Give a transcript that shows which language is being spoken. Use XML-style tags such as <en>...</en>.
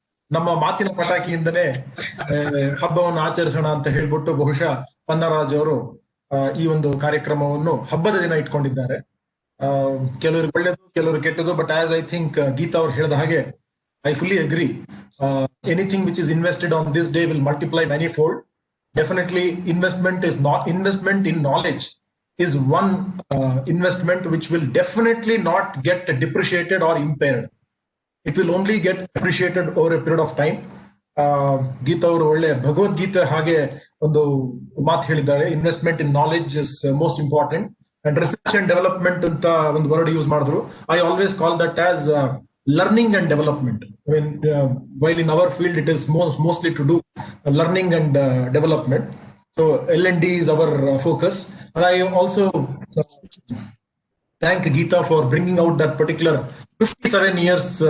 <kn>ನಮ್ಮ ಮಾತಿನ ಪಟಾಕಿಯಿಂದನೇ ಹಬ್ಬವನ್ನು ಆಚರಿಸೋಣ ಅಂತ ಹೇಳ್ಬಿಟ್ಟು ಬಹುಶಃ ಪನ್ನರಾಜ್ ಅವರು ಈ ಒಂದು ಕಾರ್ಯಕ್ರಮವನ್ನು ಹಬ್ಬದ ದಿನ ಇಟ್ಕೊಂಡಿದ್ದಾರೆ. ಕೆಲವರು ಒಳ್ಳೇದು, ಕೆಲವರು ಕೆಟ್ಟದು.</kn> <en>but as I think</en> <kn>Geetha ಅವ್ರು ಹೇಳಿದ ಹಾಗೆ</kn> <en>I fully agree. Anything which is invested on this day will multiply manifold. Definitely, investment in knowledge is one investment which will definitely not get depreciated or impaired. It will only get appreciated over a period of time.</en> <kn>Geeta ಅವರು ಒಳ್ಳೆ ಭಗವದ್ಗೀತೆ ಹಾಗೆ ಒಂದು ಮಾತು ಹೇಳಿದ್ದಾರೆ.</kn> <en>investment in knowledge is most important, and research and development</en> <kn>ಅಂತ ಒಂದು</kn> <en>word use</en> <kn>ಮಾಡಿದ್ರು.</kn> <en>I always call that as learning and development. I mean, while in our field it is mostly to do learning and development. So L&D is our focus. And I also thank Geeta for bringing out that particular 57 years.</en>